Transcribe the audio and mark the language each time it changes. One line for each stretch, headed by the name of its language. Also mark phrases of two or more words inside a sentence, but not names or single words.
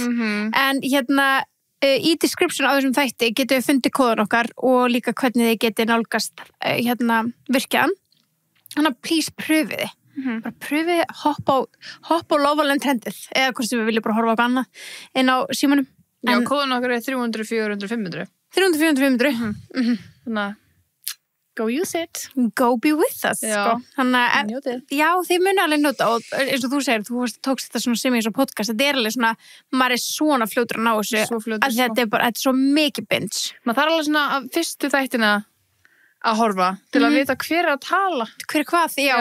Icelandic: En hérna, í description á þessum þætti getur við fundið kóðan okkar og líka hvernig þið getið nálgast virkjaðan. Þannig að please pröfið þið. Bara pröfið, hoppa á Love Island trendið eða hvort sem við viljum bara horfa á eitthvað annað inn á símanum. Já, kóðan okkar er 300, 400, 500. 300, 400, 500. Þannig að
English: go use it. Go be with us,
Icelandic: Já. sko. Þannig að, Njótið. já, þið muni alveg nota og eins og þú segir, þú tókst þetta svona sem eins og podcast, þetta er alveg svona, maður er svona fljótur að ná þessu, Svo fljótur, að þetta er bara, þetta er svo mikið binge. Maður þarf alveg svona að fyrstu þættina að horfa til að vita hver er að tala. Hver hvað, já.